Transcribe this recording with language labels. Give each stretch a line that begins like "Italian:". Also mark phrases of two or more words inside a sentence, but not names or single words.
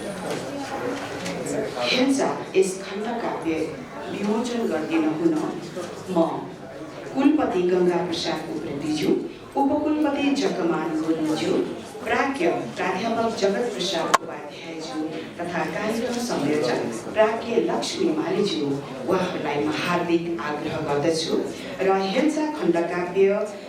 Nepali: हेन्जा यस खण्डकाव्य विमोचन गरिदिन हुन म कुलपति गंगा प्रसाद उप्रेतीज्यू, उपकुलपति जगमान गुरुङज्यू, प्राज्ञ प्राध्यापक जगत प्रसाद उपाध्यायज्यू तथा कार्यक्रम संयोजक प्राज्ञ लक्ष्मी मालीज्यू उहाँहरूलाई म हार्दिक आग्रह गर्दछु र हेन्जा खण्डकाव्य